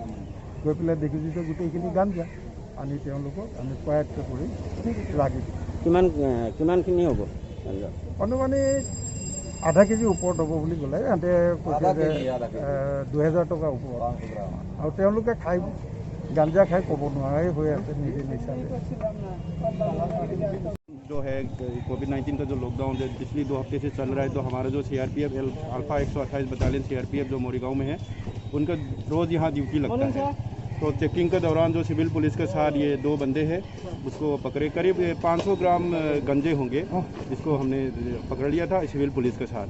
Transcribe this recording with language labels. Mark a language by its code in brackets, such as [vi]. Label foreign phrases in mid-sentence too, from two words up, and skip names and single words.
[as] গৈ পেলাই দেখিছোঁ যে গোটেইখিনি গাঞ্জা আনি তেওঁলোকক আমি কৰায়ত্ব কৰি ৰাখি দিছোঁ। কিমানখিনি হ'ব? অনুমানিক আধা কেজি ওপৰত হ'ব বুলি ক'লে। সিহঁতে কৈছে যে 2000 টকাৰ ওপৰত। আৰু তেওঁলোকে খাই গাঞ্জা খাই ক'ব নোৱাৰাই হৈ আছে নিজে নিচালে। [hi] जो है कोविड-19 का जो लॉकडाउन है पिछले 2 हफ्ते से चल रहा है, तो हमारा जो सीआरपीएफ अल्फा 128 बटालियन सीआरपीएफ जो मोरीगांव में है, उनका रोज़ यहाँ ड्यूटी लगता है। तो चेकिंग के दौरान जो सिविल पुलिस के साथ ये 2 बंदे हैं उसको पकड़े, करीब 500 ग्राम गंजे होंगे, जिसको हमने पकड़ लिया था सिविल पुलिस के साथ।